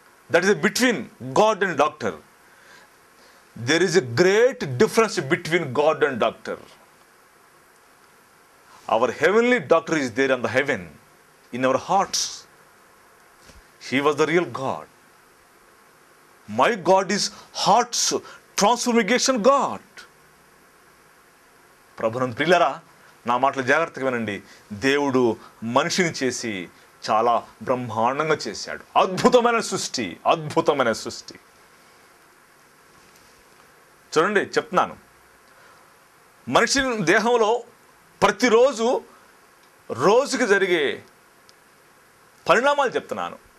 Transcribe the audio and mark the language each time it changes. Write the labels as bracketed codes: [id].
[en] That is between God and doctor. There is a great difference between God and doctor. Our heavenly doctor is there on the heaven in our hearts. He was the real God. My God is heart's transformation God. [te] ప్రభునందు ప్రియులారా, నా మాటలు జాగ్రత్తగా వినండి. దేవుడు మనిషిని చేసి చాలా బ్రహ్మాండంగా చేశాడు. అద్భుతమైన సృష్టి. చూడండి, చెప్తున్నాను, మనిషి దేహంలో ప్రతిరోజు రోజుకి జరిగే పరిణామాలు చెప్తున్నాను.